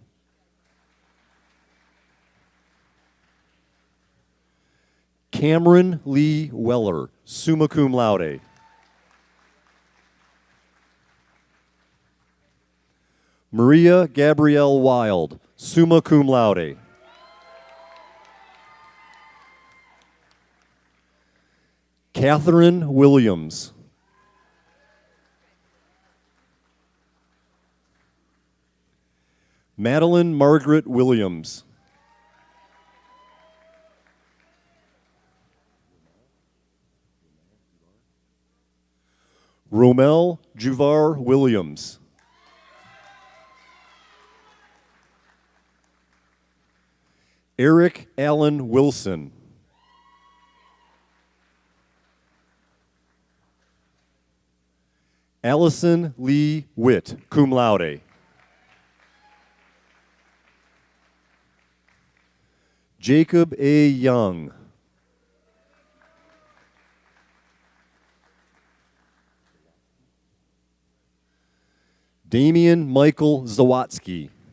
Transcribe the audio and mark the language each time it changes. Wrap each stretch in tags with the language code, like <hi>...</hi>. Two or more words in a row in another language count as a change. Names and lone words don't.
<en>Cameron Lee Weller,</en> <la>summa cum laude.</la> <en>Maria Gabrielle Wild,</en> <la>summa cum laude.</la> <en>Catherine Williams. Madeline Margaret Williams. Romel Juvar Williams. Eric Allen Wilson. Allison Lee Witt,</en> <la>cum laude.</la> <en>Jacob A. Young. Damian Michael Zawatsky.</en>